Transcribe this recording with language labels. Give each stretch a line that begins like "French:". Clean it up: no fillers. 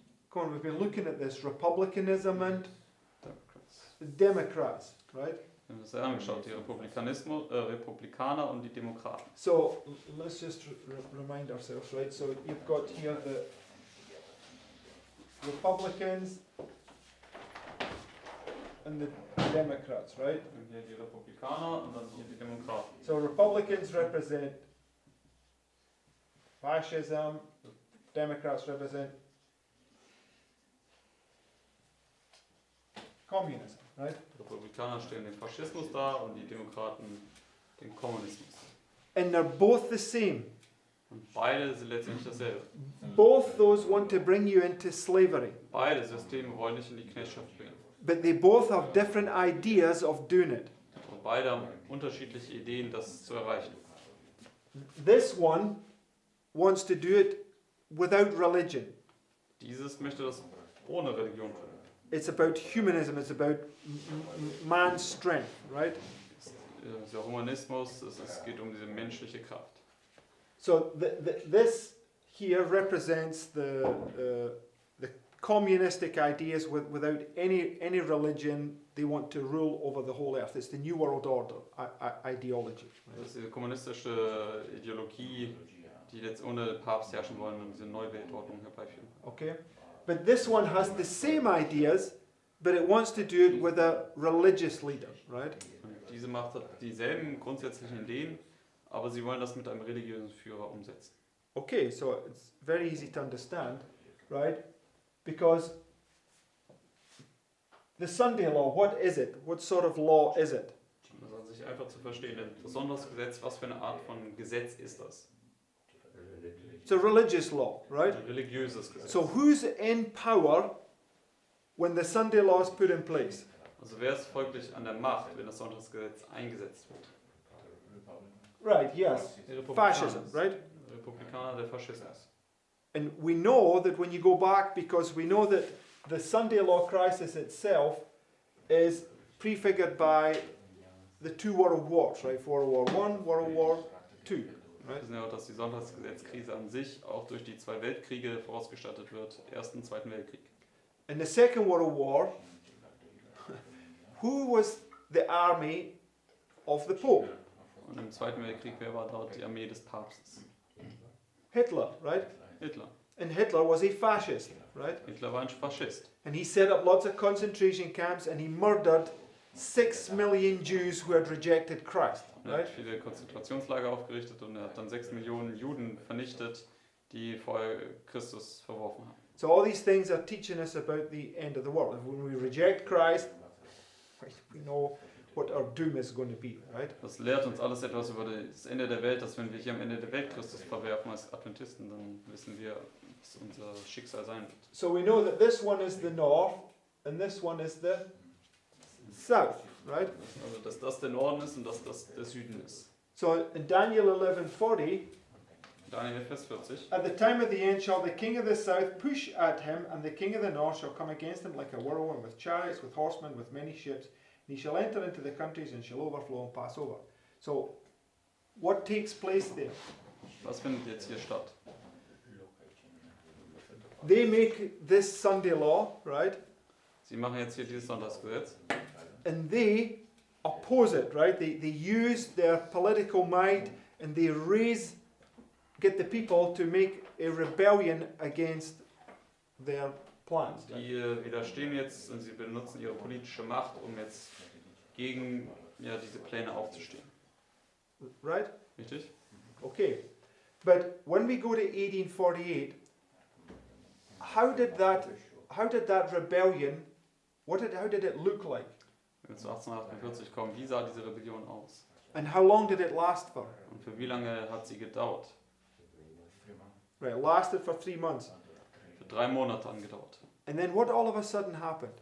English: Come on, we've been looking at this republicanism and Democrats. Democrats, right?
German: Wir haben uns ja angeschaut, die Republikaner und die Demokraten.
English: So let's just remind ourselves, right? So you've got here the Republicans and the Democrats, right?
German: Und hier die Republikaner und dann hier die Demokraten.
English: So Republicans represent fascism, Democrats represent communism, right?
German: Die Republikaner stellen den Faschismus dar und die Demokraten den Kommunismus.
English: And they're both the same.
German: Und beide sind letztendlich dasselbe.
English: Both those want to bring you into slavery,
German: Beide Systeme wollen dich in die Knechtschaft bringen.
English: but they both have different ideas of doing it.
German: Und beide haben unterschiedliche Ideen, das zu erreichen.
English: This one wants to do it without religion.
German: Dieses möchte das ohne Religion tun.
English: It's about humanism, it's about man's strength, right?
German: Es ist ja Humanismus, es geht um diese menschliche Kraft.
English: So this here represents the communistic ideas without any religion. They want to rule over the whole earth. It's the New World Order ideology.
German: Das ist diese kommunistische Ideologie, die jetzt ohne Papst herrschen wollen und diese neue Weltordnung herbeiführen.
English: Okay? But this one has the same ideas, but it wants to do it with a religious leader, right?
German: Und diese Macht hat dieselben grundsätzlichen Ideen, aber sie wollen das mit einem religiösen Führer umsetzen.
English: Okay, so it's very easy to understand, right? Because the Sunday law, what is it? What sort of law is it?
German: Das an sich einfach zu verstehen. Ein besonderes Gesetz, was für eine Art von Gesetz ist das?
English: It's a religious law, right?
German: Ein religiöses Gesetz.
English: So who's in power when the Sunday law is put in place?
German: Also wer ist folglich an der Macht, wenn das Sonntagsgesetz eingesetzt wird?
English: Right, yes.
German: Die Republikaner.
English: Fascism, right?
German: Republikaner, der Faschismus.
English: And we know that when you go back, because we know that the Sunday law crisis itself is prefigured by the two world wars, right? World War I, World War II,
German: Wir
English: right?
German: wissen ja auch, dass die Sonntagsgesetzkrise an sich auch durch die zwei Weltkriege vorausgestattet wird. Ersten und Zweiten Weltkrieg.
English: In the Second World War, who was the army of the Pope?
German: Und im Zweiten Weltkrieg, wer war dort die Armee des Papstes?
English: Hitler, right?
German: Hitler.
English: And Hitler was a fascist, right?
German: Hitler war ein Faschist.
English: And he set up lots of concentration camps and he murdered 6 million Jews who had rejected Christ,
German: Er hat
English: right?
German: viele Konzentrationslager aufgerichtet und er hat dann 6 Millionen Juden vernichtet, die vorher Christus verworfen haben.
English: So all these things are teaching us about the end of the world. When we reject Christ, we know what our doom is going to be, right?
German: Das lehrt uns alles etwas über das Ende der Welt, dass wenn wir hier am Ende der Welt Christus verwerfen als Adventisten, dann wissen wir, was unser Schicksal sein wird.
English: So we know that this one is the north and this one is the south, right?
German: Also dass das der Norden ist und dass das der Süden ist.
English: So in Daniel 11:40,
German: Daniel Vers 40.
English: at the time of the end shall the king of the south push at him, and the king of the north shall come against him like a whirlwind, with chariots, with horsemen, with many ships. And he shall enter into the countries and shall overflow and pass over. So, what takes place there?
German: Was findet jetzt hier statt?
English: They make this Sunday law, right?
German: Sie machen jetzt hier dieses Sonntagsgesetz
English: And they oppose it, right? They use their political might and they get the people to make a rebellion against their plans.
German: Die widerstehen jetzt und sie benutzen ihre politische Macht, um jetzt gegen diese Pläne aufzustehen.
English: Right?
German: Richtig?
English: Okay. But when we go to 1848, how did that rebellion, how did it look like?
German: Wenn wir zu 1848 kommen, wie sah diese Rebellion aus?
English: And how long did it last for?
German: Und für wie lange hat sie gedauert?
English: Right, it lasted for 3 months.
German: Für 3 Monate angedauert.
English: And then what all of a sudden happened?